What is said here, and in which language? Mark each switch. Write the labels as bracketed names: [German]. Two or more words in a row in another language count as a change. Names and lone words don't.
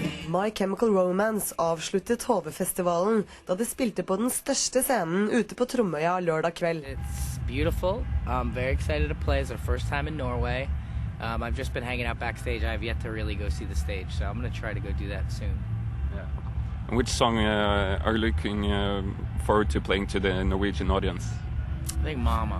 [Norwegian] My Chemical Romance avsluttet HV-festivalen da de spilte på den største scenen ute på Tromøya lørdag kveld. [English] It's beautiful. I'm very excited to play. It's our first time in Norway. I've just been hanging out backstage. I have yet to really go see the stage, so I'm going to try to go do that soon. Yeah. And which song are you looking forward to playing to the Norwegian audience? I think Mama.